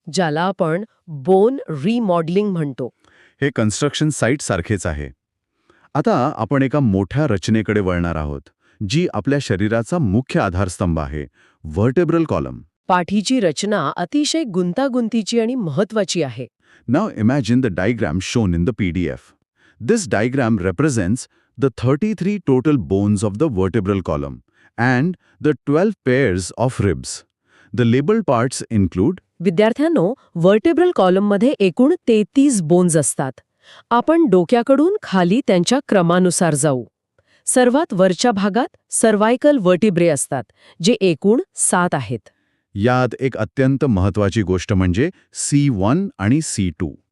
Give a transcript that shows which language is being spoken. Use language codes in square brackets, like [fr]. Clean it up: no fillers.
[mr] ज्याला आपण बोन रिमॉडेलिंग म्हणतो. हे कन्स्ट्रक्शन साईट सारखेच आहे. आता आपण एका मोठ्या रचनेकडे वळणार आहोत, जी आपल्या शरीराचा मुख्य आधारस्तंभ आहे, व्हर्टेब्रल कॉलम. पाठीची रचना अतिशय गुंतागुंतीची आणि महत्वाची आहे. [en] Now imagine the diagram shown in the PDF. This diagram represents the 33 total bones of the vertebral column and the 12 pairs of ribs. The labeled parts include [mr] विद्यार्थ्यांनो, व्हर्टेब्रल कॉलममध्ये एकूण 33 बोन्स असतात. आपण डोक्याकडून खाली त्यांच्या क्रमानुसार जाऊ. सर्वात वरच्या भागात सर्वायकल व्हर्टिब्रे असतात, जे एकूण 7 आहेत. यात एक अत्यंत महत्वाची गोष्ट म्हणजे C1 आणि C2.